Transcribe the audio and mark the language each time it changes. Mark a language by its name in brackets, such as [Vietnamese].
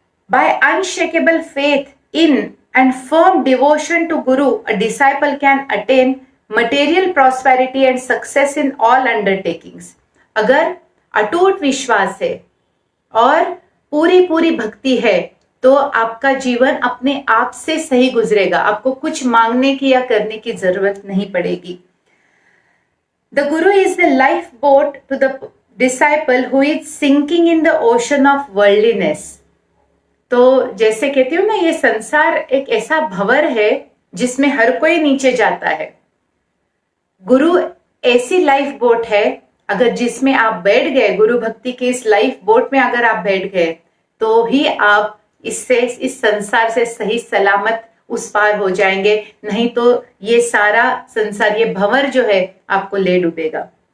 [English] By unshakable faith in and firm devotion to Guru, a disciple can attain material prosperity and success in all undertakings. [Hindi] अगर अटूट विश्वास है और पूरी भक्ति है तो आपका जीवन अपने आप से सही गुजरेगा। आपको कुछ मांगने की या करने की जरूरत नहीं पड़ेगी। [English] The Guru is the lifeboat to the disciple who is sinking in the ocean of worldliness. [Hindi] तो जैसे कहती हूँ ना, ये संसार एक ऐसा भंवर है जिसमें हर कोई नीचे जाता है। गुरु ऐसी लाइफ बोट है अगर जिसमें आप बैठ गए, गुरु भक्ति के इस लाइफ बोट में अगर आप बैठ गए, तो ही आप इससे, इस संसार से सही सलामत उस पार हो जाएंगे, नहीं तो ये सारा संसार, ये भंवर जो है आपको ले डूबेगा।